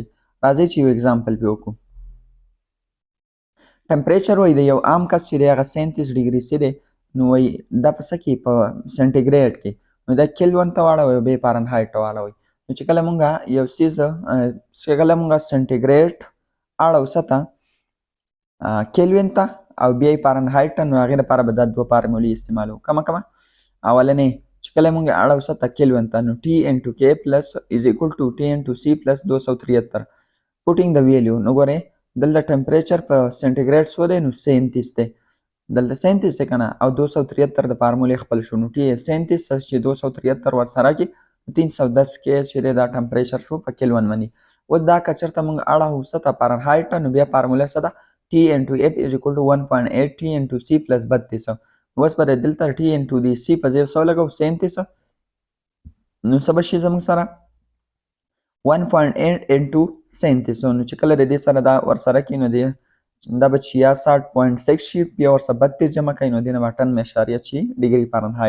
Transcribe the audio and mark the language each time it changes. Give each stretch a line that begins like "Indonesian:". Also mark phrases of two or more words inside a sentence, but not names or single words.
Pashto: راځئ چې یو اگزامپل پې وکړو. ټمپریچر وایي د یو عام کس چې دی هغه 37
English: degree C
Pashto: دی، نو وایي دا په څه کې په سنټیګریډ کې، نو دا کیلوین ته واړوئ او بیا فارنهایټ ته واړوئ. نو چې کله مونږ یو څیز چې کله مونږ سنټیګریډ اړو څه ته کیلوین ته او بیا یې فارنهایټ ته، نو هغې لپاره به دا 2 فارمولې استعمالو. کومه اولنې چې کله مونږ اړوو سطح کلوین ته، نو
English: T into K plus is equal to T into C plus 273. putting the value،
Pashto: نو ګورئ دلته ټمپریچر په سنټیګریډ څو دی، نو 37 دی. دلته 37 دی که نه، او 273 د فارمولې خپل شو، نو T 37 چې 273 ورسره کړي 310 کې چې دی دا ټمپریچر شو په کلوین باندې. اوس دا که چېرته مونږ اړوو سطح فارنهایټ ته، نو بیا فارموله څه ده؟
English: T into F is equal to 1.8 T into C plus 32.
Pashto: اوس به دلته
English: T into
Pashto: د C په ځای څه ولګوو؟ 37. نو څه به شي زموږ سره؟ 1.8 into 37. نو چې کله د دې سره دا ورسره کړي، نو دا به 66.6 شي، بیا ورسره 32 جمع کوي، نو دې نه به 18.6
English: degree Fahrenheit.